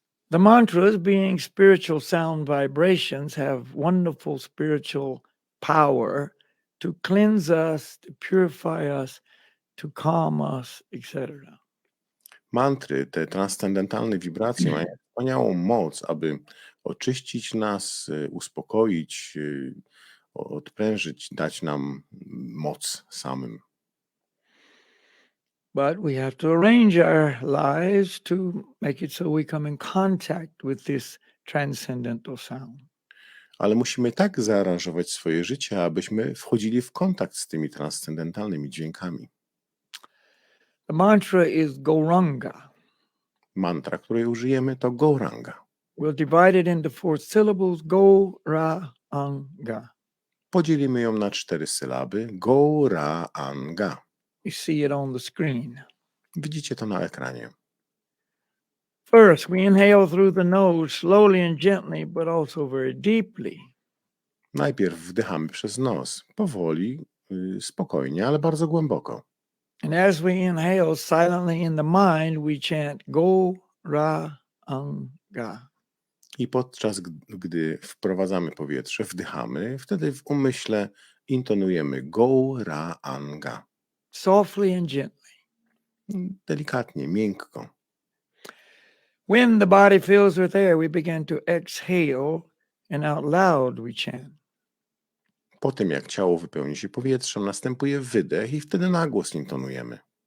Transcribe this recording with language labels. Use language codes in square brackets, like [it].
[en] The mantras, being spiritual sound vibrations, have wonderful spiritual power to cleanse us, to purify us, to calm us, etc. [pl] Mantry, te transcendentalne wibracje mają wspaniałą moc, aby oczyścić nas, uspokoić, odprężyć, dać nam moc samym. [en] But we have to arrange our lives to make it so we come in contact with this transcendental sound. [pl] Ale musimy tak zaaranżować swoje życie, abyśmy wchodzili w kontakt z tymi transcendentalnymi dźwiękami. [en] The mantra is Gauranga. [pl] Mantra, której użyjemy, to Gauranga. [en] We'll divide it into 4 syllables. [sa] Go, ra, anga. [pl] Podzielimy ją na 4 sylaby. [sa] Go, ra, anga. [en] You see it on the screen. [pl] Widzicie to na ekranie. [en] First, we inhale through the nose slowly and gently, but also very deeply. [pl] Najpierw wdychamy przez nos, powoli, spokojnie, ale bardzo głęboko. [en] And as we inhale silently in the mind, we chant Go, Ra, Anga. [pl] I podczas gdy wprowadzamy powietrze, wdychamy, wtedy w umyśle intonujemy go, ra, anga. [en] Softly and gently. [pl] Delikatnie, miękko. [en] When the body fills with air, we begin to exhale, and out loud we chant. [pl] Po tym jak ciało wypełni się powietrzem, następuje wydech i wtedy na głos intonujemy.